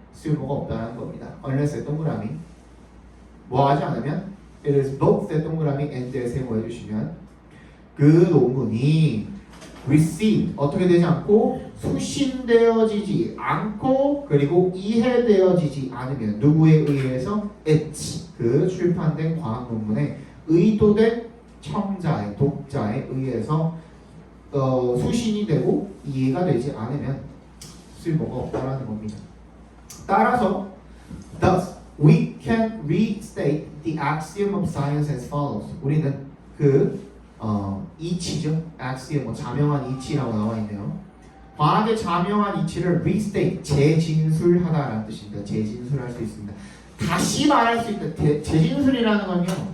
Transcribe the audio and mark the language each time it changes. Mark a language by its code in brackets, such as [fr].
[ko] 쓸모가 없다는 겁니다. unless의 동그라미 뭐 하지 않으면 [en] it is both [ko] 의 동그라미 and의 세모 해주시면 그 논문이 received 어떻게 되지 않고 수신되어지지 않고 그리고 이해되어지지 않으면 누구에 의해서 it 그 출판된 과학 논문에 의도된 청자의 독자에 의해서 수신이 되고 이해가 되지 않으면 쓸모가 없다라는 겁니다. 따라서 [en] thus we can restate the axiom of science as follows. [ko] 우리는 그 이치죠. axiom, 자명한 이치라고 나와 있네요. 과학의 자명한 이치를 restate, 재진술하다라는 뜻입니다. 재진술할 수 있습니다. 다시 말할 수 있다. 재진술이라는 건요.